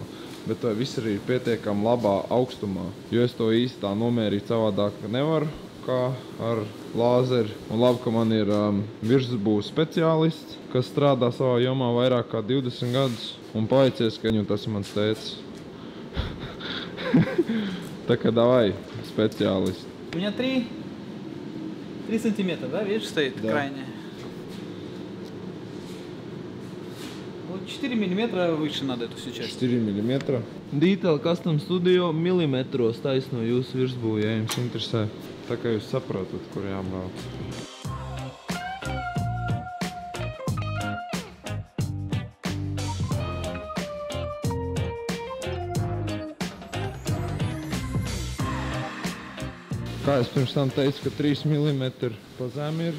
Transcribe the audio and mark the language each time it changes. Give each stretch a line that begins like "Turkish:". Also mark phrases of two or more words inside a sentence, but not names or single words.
Latvian: Bet vai viss arī ir pietiekami labā augstumā, jo es to īsti tā nomērīt savādāk nevaru, kā ar lāzeri. Un labi, ka man ir virsbūves speciālists, kas strādā savā jomā vairāk kā 20 gadus. Un paicies, ka viņu tas ir mans tēcis. Tā kā
Russian: давай, специалист. У меня 3 сантиметра, да, видишь, стоит крайняя. Вот 4 миллиметра выше надо эту всю часть. 4 миллиметра.
Latvian: Detail Custom Studio milimetros taisno jūsu virsbūvi, ja jums interesē. Tā kā jūs saprotat, kur jābrauc. Kā es pirms tam teicu, ka 3 mm pa zem ir.